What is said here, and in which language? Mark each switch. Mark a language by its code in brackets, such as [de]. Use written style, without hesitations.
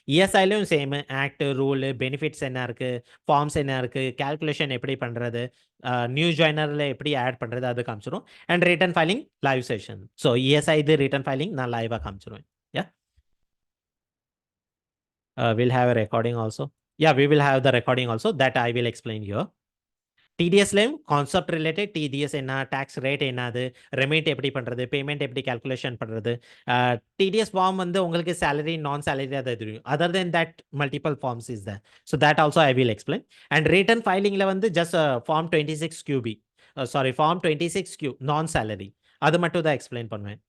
[ta] இஎஸ்ஐலையும் same act, rule, benefits என்ன இருக்குது, forms என்ன இருக்குது, கேல்குலேஷன் எப்படி பண்ணுறது, நியூ ஜாயினரில் எப்படி ஆட் பண்ணுறது, அது காமிச்சிடும். And return filing live session. So ESI இது ரிட்டர்ன் ஃபைலிங் நான் லைவாக காமிச்சிடுவேன். [en] Yeah will have a recording also. Yeah, we will have the recording also that I will explain here. [ta] டிடிஎஸ்லையும் concept related TDS என்ன, tax rate என்னது, remit எப்படி பண்ணுறது, payment எப்படி calculation பண்ணுறது, TDS form வந்து உங்களுக்கு சேலரி நான் சேலரி அதை தெரியும். [en] Other then that multiple forms is the so that also I will explain. [ta] And return ஃபைலிங்கில் வந்து just form 26QB form 26Q நான் சேலரி அது மட்டும் தான் எக்ஸ்பிளைன் பண்ணுவேன்.